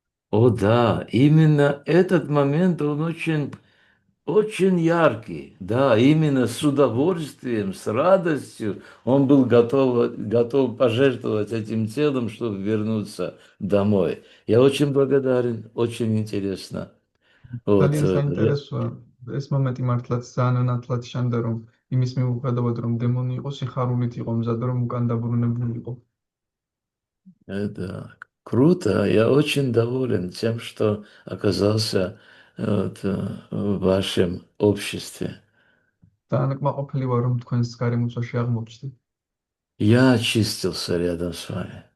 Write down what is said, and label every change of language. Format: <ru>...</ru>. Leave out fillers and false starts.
<ru>О да, именно этот момент, он очень яркий. Да, именно с удовольствием, с радостью он был готов пожертвовать этим телом, чтобы вернуться домой. Я очень благодарен, очень интересно. Вот,</ru> <ka>ძალიან საინტერესოა ეს მომენტი მართლაც ძალიან ნათლად შანდა რომ იმის მიუხედავად რომ დემონი იყო სიხარულით იყო მზად რომ უკან დაბრუნებული იყო.</ka> <ru>это круто. Я очень доволен тем, что оказался вот, в вашем обществе.</ru> <ka>ძალიან კმაყოფილი ვარ რომ თქვენს გარემოცვაში აღმოჩნდი.</ka> <ru>Я очистился рядом с вами.</ru>